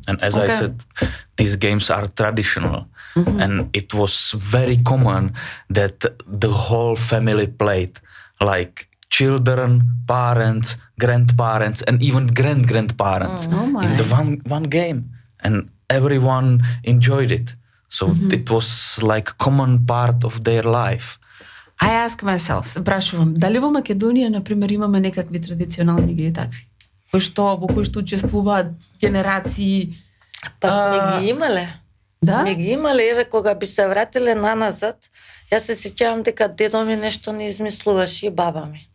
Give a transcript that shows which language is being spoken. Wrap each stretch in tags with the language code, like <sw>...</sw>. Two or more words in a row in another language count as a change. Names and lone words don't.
<en>And as I said, these games are traditional. And it was very common that the whole family played, like children, parents, grandparents, and even grandparents in the one game. And everyone enjoyed it. So it was like a common part of their life. I ask myself,</en> <mk>се прашувам, дали во Македонија, например, имаме некакви традиционални игри такви? Во кои што учествуваат генерации? Па сме ги имале. Да? Сме ги имале, еве, кога би се вратиле наназад, јас се сеќавам дека дедо ми нешто не измислуваше и баба ми.</mk>